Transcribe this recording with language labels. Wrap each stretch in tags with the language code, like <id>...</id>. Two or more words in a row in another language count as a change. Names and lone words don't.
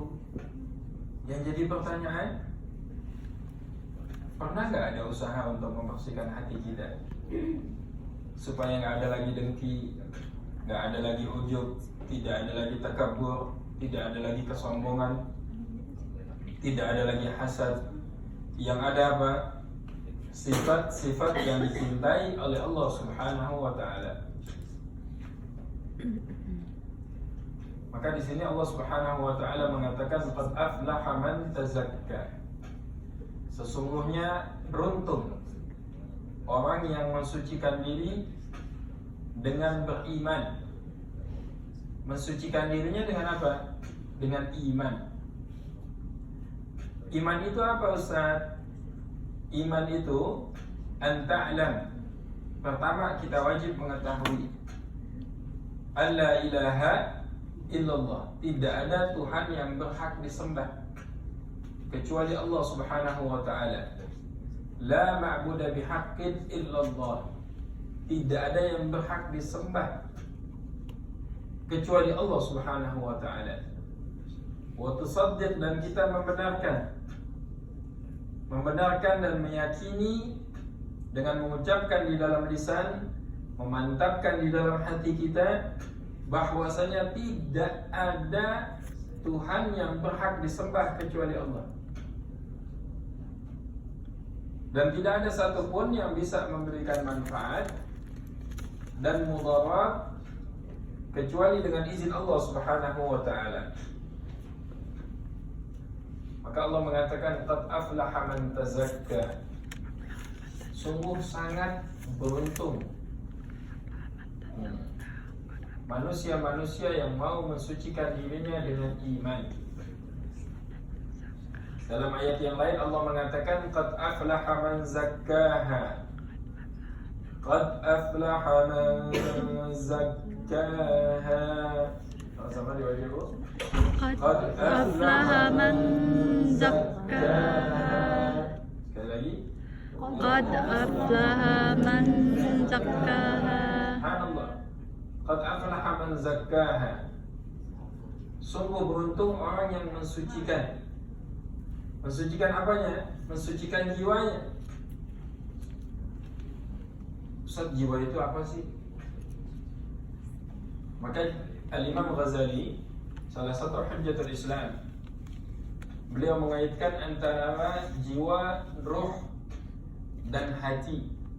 <id>Yang jadi pertanyaan, pernah nggak ada usaha untuk membersihkan hati kita supaya nggak ada lagi dengki, nggak ada lagi ujub, tidak ada lagi takabur, tidak ada lagi kesombongan, tidak ada lagi hasad. Yang ada apa? Sifat-sifat yang dicintai oleh Allah</id> <ar>سبحانه وتعالى.</ar> <id>Maka di sini Allah</id> <ar>سبحانه وتعالى</ar> <id>mengatakan</id> <ar>قد أفلح من تزكى.</ar> <id>Sesungguhnya beruntung orang yang mensucikan diri dengan beriman. Mensucikan dirinya dengan apa? Dengan iman. Iman itu apa Ustaz? Iman itu</id> <ar>أن تعلم.</ar> <id>Pertama kita wajib mengetahui</id> <ar>ألا إله إلا الله,</ar> <id>tidak ada Tuhan yang berhak disembah kecuali Allah</id> <ar>سبحانه وتعالى. لا معبود بحق إلا الله,</ar> <id>tidak ada yang berhak disembah kecuali Allah</id> <ar>سبحانه وتعالى. وتصدق,</ar> <id>dan kita membenarkan dan meyakini dengan mengucapkan di dalam lisan, memantapkan di dalam hati kita bahwasanya tidak ada Tuhan yang berhak disembah kecuali Allah. Dan tidak ada satupun yang bisa memberikan manfaat dan mudarat kecuali dengan izin Allah</id> <ar>سبحانه وتعالى.</ar> <id>Maka Allah mengatakan</id> <ar>قد أفلح من تزكى.</ar> <id>Sungguh sangat beruntung manusia-manusia yang mau mensucikan dirinya dengan iman. Dalam ayat yang lain Allah mengatakan</id> <ar>قد أفلح من زكاها. قد أفلح من زكاها.</ar> <id>Sama di wajah Bu.</id> <ar>قد أفلح من زكاها.</ar> <id>Sekali lagi.</id> <ar>قد أفلح من زكاها. سبحان الله قد أفلح من زكاها.</ar> <id>Sungguh beruntung orang yang mensucikan. Mensucikan apanya? Mensucikan jiwanya. Ustaz, jiwa itu apa sih? Maka Al-Imam Ghazali, salah satu</id> <ar>حجة الإسلام,</ar> <id>beliau mengaitkan antara jiwa, ruh, dan hati.</id>